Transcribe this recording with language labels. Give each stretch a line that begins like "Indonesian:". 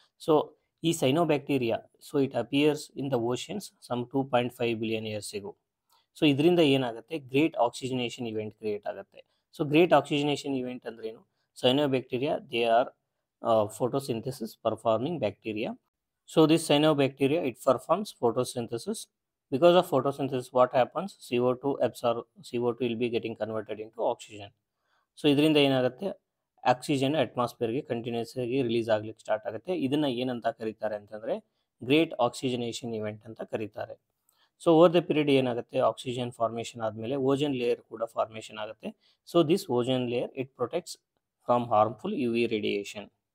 English: So ಈ cyanobacteria so it appears in the oceans some 2.5 billion years ago.
Kannada: So ಇದರಿಂದ ಏನಾಗುತ್ತೆ, ಗ್ರೇಟ್ ಆಕ್ಸಿಜನೇಷನ್ ಇವೆಂಟ್ ಕ್ರಿಯೇಟ್ ಆಗುತ್ತೆ.
English: So great oxygenation event ಅಂದ್ರೇನು, cyanobacteria they are photosynthesis performing bacteria. So this cyanobacteria it performs photosynthesis. Because of photosynthesis what happens, CO2 will be getting converted into oxygen.
Kannada: So ಇದರಿಂದ ಏನಾಗುತ್ತೆ, oxygen ಅಟ್ಮಾಸ್ಫಿಯರ್ಗೆ continuous ಆಗಿ release ಆಗ್ಲಿಕ್ಕೆ start ಆಗುತ್ತೆ. ಇದನ್ನು ಏನಂತ ಕರೀತಾರೆ ಅಂತಂದರೆ ಗ್ರೇಟ್ ಆಕ್ಸಿಜನೇಷನ್ ಇವೆಂಟ್ ಅಂತ ಕರೀತಾರೆ. ಸೊ ಓವರ್ ದ ಪೀರಿಯಡ್ ಏನಾಗುತ್ತೆ, ಆಕ್ಸಿಜನ್ ಫಾರ್ಮೇಷನ್ ಆದಮೇಲೆ ಓಜನ್ ಲೇಯರ್ ಕೂಡ ಫಾರ್ಮೇಷನ್ ಆಗುತ್ತೆ.
English: So this ozone layer it protects from harmful UV radiation.